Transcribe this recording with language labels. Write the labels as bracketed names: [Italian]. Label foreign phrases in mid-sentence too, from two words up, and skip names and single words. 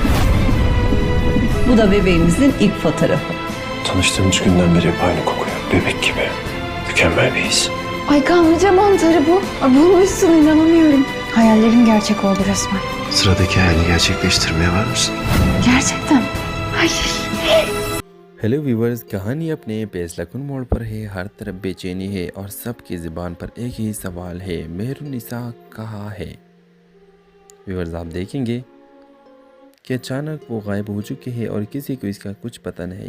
[Turkish] Bu da bebeğimizin ilk fotoğrafı. Tanıştığımız günden beri hep aynı kokuyor. Bebek gibi. Mükemmel bir his. Ay kanlıca mantarı bu. Ay, bulmuşsun inanamıyorum. Hayallerim gerçek oldu resmen. Sıradaki hayalini gerçekleştirmeye var mısın? Gerçekten. Hayır. [English] hello viewers, [Hindi] कहानी अपने फैसलाकुन मोड़ पर है। हर तरफ बेचैनी है और सबकी ज़ुबान पर एक ही सवाल है, मेहरुन्निसा कहाँ है। व्यूवर्स, आप देखेंगे कि अचानक वो गायब हो चुके हैं और किसी को इसका कुछ पता नहीं।